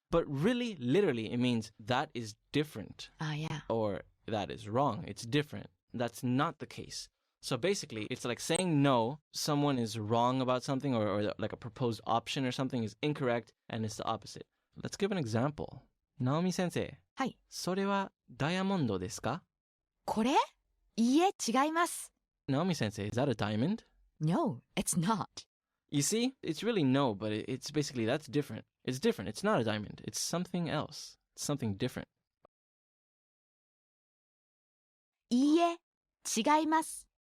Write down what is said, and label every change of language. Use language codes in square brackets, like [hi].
[en] But really, literally, it means that is different. Yeah. Or that is wrong. It's different. That's not the case. So basically, it's like saying no, someone is wrong about something, or like a proposed option or something is incorrect, and it's the opposite. Let's give an example. Naomi sensei. [ja] はい。それはダイヤモンドですか? これ?いいえ、違います。 [en] Naomi sensei, is that a diamond? No, it's not. You see, it's really no, but it's basically that's different. It's different. It's not a diamond. It's something else. It's something different. [ja] いいえ、違います。